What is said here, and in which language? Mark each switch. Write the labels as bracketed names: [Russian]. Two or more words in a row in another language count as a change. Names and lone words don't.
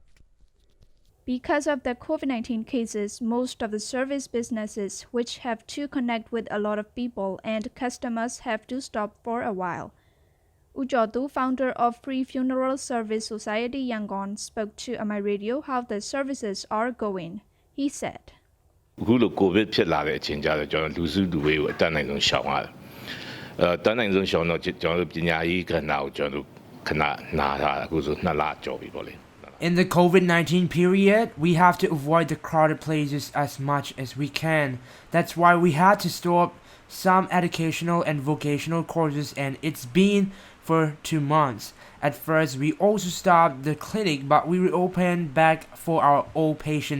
[English] Because of the COVID-19 cases, most of the service businesses, which have to connect with a lot of people and customers, have to stop for a while. Ujodu, founder of Free Funeral Service Society Yangon, spoke to My Radio how the services are going. He said, [Burmese] အခုလိုကိုဗစ်ဖြစ်လာတဲ့အချိန်ကြတော့ကျွန်တော်လူစုလူဝေးကိုအတတ်နိုင်ဆုံးရှောင်ရတယ်။တတ်နိုင်ဆုံးရှောင်တော့ကျွန်တော်ပညာရေးကဏ္ဍကိုကျွန်တော်ခဏနားထားတာအခုဆို2လကျော်ပြီပေါ့လေ။ [English] In the COVID-19 period, we have to avoid the crowded places as much as we can. That's why we had to stop some educational and vocational courses, and it's been for 2 months. At first, we also stopped the clinic, but we reopened back for our old patients.